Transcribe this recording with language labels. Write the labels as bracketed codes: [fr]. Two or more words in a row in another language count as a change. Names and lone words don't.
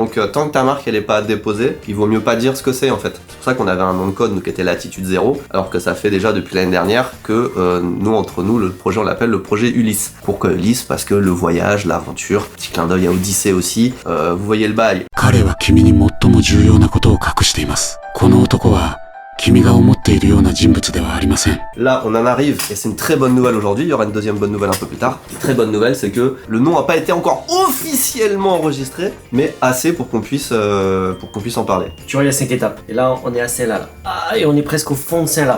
[fr] Donc tant que ta marque elle est pas déposée, il vaut mieux pas dire ce que c'est en fait. C'est pour ça qu'on avait un nom de code nous qui était Latitude 0, alors que ça fait déjà depuis l'année dernière que nous entre nous le projet on l'appelle le projet Ulysse. Pourquoi Ulysse? Parce que le voyage, l'aventure, petit clin d'œil à Odyssée aussi, vous voyez le bail. [ja] 彼は君に最も重要なことを隠しています。この男は [fr] Là, on en arrive, et c'est une très bonne nouvelle aujourd'hui, il y aura une deuxième bonne nouvelle un peu plus tard. Une très bonne nouvelle, c'est que le nom n'a pas été encore officiellement enregistré, mais assez pour qu'on puisse en parler. Tu vois, il y a 5 étapes. Et là, on est à celle-là. Ah, et on est presque au fond de celle-là.